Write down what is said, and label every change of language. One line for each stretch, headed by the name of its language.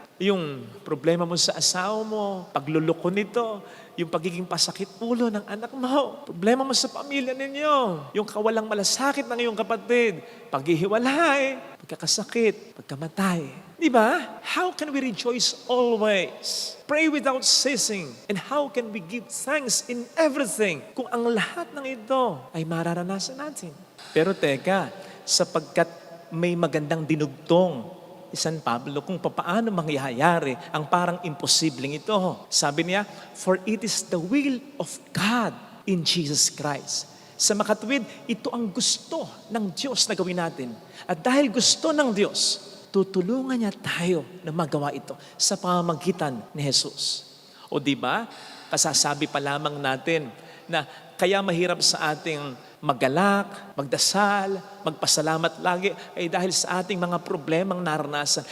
Filipino: Yung problema mo sa asawa mo, pagluloko nito, yung pagiging pasakit ulo ng anak mo, problema mo sa pamilya ninyo, yung kawalang malasakit ng iyong kapatid, paghihiwalay, pagkakasakit, pagkamatay. Di ba?
English: How can we rejoice always? Pray without ceasing. And how can we give thanks in everything?
Filipino: Kung ang lahat ng ito ay mararanasan natin. Pero teka, sapagkat may magandang dinugtong San Pablo kung paano mangyayari ang parang imposibleng ito. Sabi niya,
English: for it is the will of God in Jesus Christ.
Filipino: Sa makatwid, ito ang gusto ng Diyos na gawin natin. At dahil gusto ng Diyos, tutulungan niya tayo na magawa ito sa pamamagitan ni Jesus. O di ba? Kasasabi pa lamang natin na kaya mahirap sa ating magalak, magdasal, magpasalamat lagi ay dahil sa ating mga problemang naranasan.